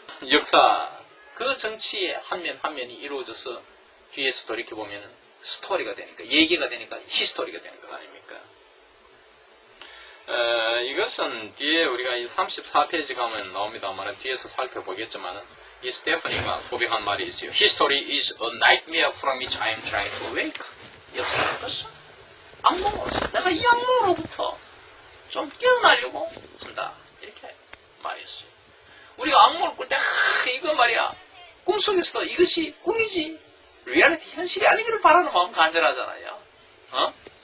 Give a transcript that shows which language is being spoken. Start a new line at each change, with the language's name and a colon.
Korean: 역사 그 정치의 한 면 한 면이 이루어져서 뒤에서 돌이켜보면 스토리가 되니까 얘기가 되니까 히스토리가 되는 것 아닙니까? 이것은 뒤에 우리가 이 34페이지 가면 나옵니다만 뒤에서 살펴보겠지만 이 스테파니가 고백한 말이 있어요.
English: History is a nightmare from which I am trying to awake.
Korean: 역사로서 악몽으로서 내가 이 악몽으로부터 좀 깨어나려고 한다. 이렇게 말했어요. 우리가 악몽을 꿀 때 이거 말이야. 꿈속에서도 이것이 꿈이지 리얼리티 현실이 아니기를 바라는 마음 간절하잖아요. 어?